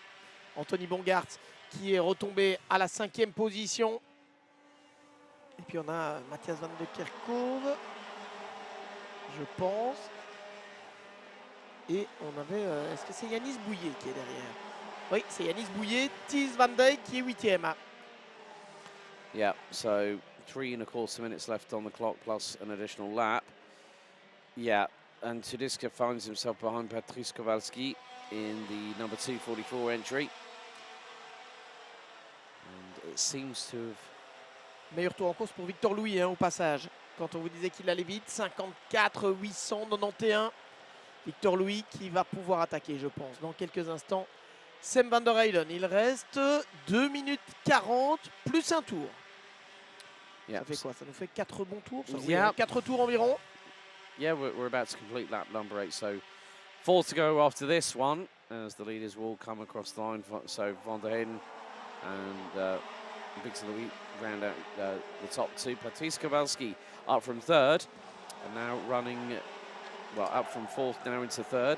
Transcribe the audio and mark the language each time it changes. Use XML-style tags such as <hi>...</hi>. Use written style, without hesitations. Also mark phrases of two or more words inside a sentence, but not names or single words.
<fr>Anthony Bongart qui est retombé à la 5e position. Et puis on a Matthias Van der Kerkhoff, je pense. Et on avait, est-ce que c'est Yanis Bouillet qui est derrière? Oui, c'est Yanis Bouillet, Thies Van Dijk qui est 8e.</fr> <en>Yeah, so 3¼ minutes left on the clock plus an additional lap. Yeah, and Tulisca finds himself behind Patrice Kowalewski in the number 244 entry. And it seems to have...</en> <fr>Meilleur tour en course pour Victor Louis, hein, au passage. Quand on vous disait qu'il allait vite, 54 891. Victor Louis qui va pouvoir attaquer, je pense, dans quelques instants. Sam van der Heyden, il reste 2 minutes 40 plus un tour. Yeah. Ça fait quoi? Ça nous fait 4 bons tours? Ça, Yeah. oui, 4 tours environ.</fr> <en>Yeah, we're about to complete lap number 8, so 4 to go after this one, as the leaders will come across the line. So Van der Heyden and Victor Louis round out the top two. Patrice Kowalski up from third, and now running, well, up from fourth now into third.</en>